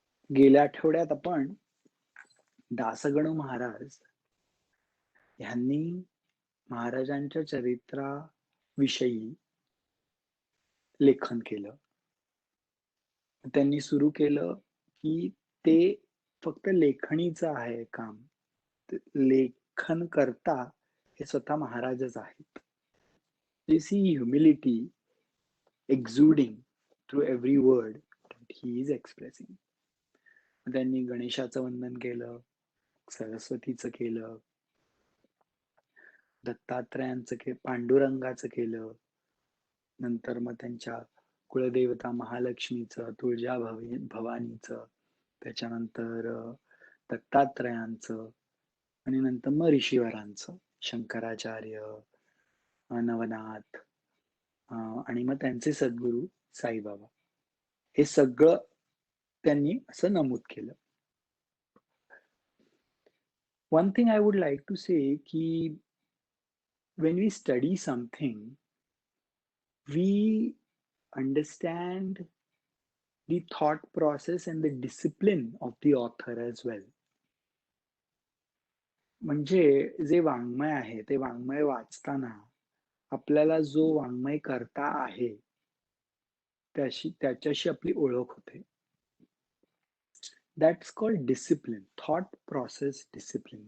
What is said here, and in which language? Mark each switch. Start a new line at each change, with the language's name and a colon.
Marathi: गेल्या आठवड्यात आपण दासगणू महाराज ह्यांनी महाराजांच्या चरित्राविषयी लेखन केलं. त्यांनी सुरू केलं, की ते फक्त लेखणीचं आहे काम. लेखनकर्ता हे स्वतः महाराजच आहेत.
English: They see humility exuding through every word that he is expressing.
Marathi: त्यांनी गणेशाचं वंदन केलं, सरस्वतीचं केलं, दत्तात्रयांचं पांडुरंगाचं केलं. नंतर मग त्यांच्या कुलदेवता महालक्ष्मीचं, भवानीचं, त्याच्यानंतर दत्तात्रयांचं आणि नंतर मग ऋषीवरांचं, शंकराचार्य, नवनाथ आणि मग त्यांचे सद्गुरू साईबाबा. हे सगळं त्यांनी असं नमूद केलं.
English: One thing I would like to say की when we study something, we understand the thought process and the discipline of the author as well.
Marathi: म्हणजे जे वाङ्मय आहे, ते वाङ्मय वाचताना आपल्याला जो वाङ्मय कर्ता आहे, त्याच्याशी आपली ओळख होते.
English: That's called discipline, thought process discipline.